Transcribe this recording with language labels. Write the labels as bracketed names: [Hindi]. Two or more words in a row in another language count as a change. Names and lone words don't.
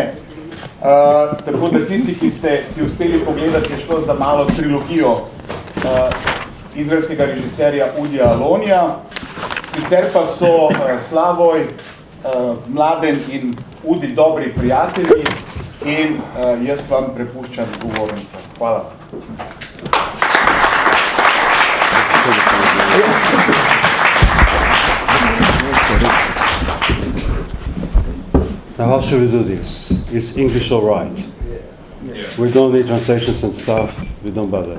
[Slovenian] Tako da tisti, ki ste si uspeli pogledati, je šlo za malo trilogijo izraelskega režiserja Udo Alonija. Sicer pa so Slavoj, Mladen in Udi dobri prijatelji in jaz vam prepuščam govornico. Hvala. [English] Now how should we do this? Is English all right? We don't need translations and stuff, we don't bother.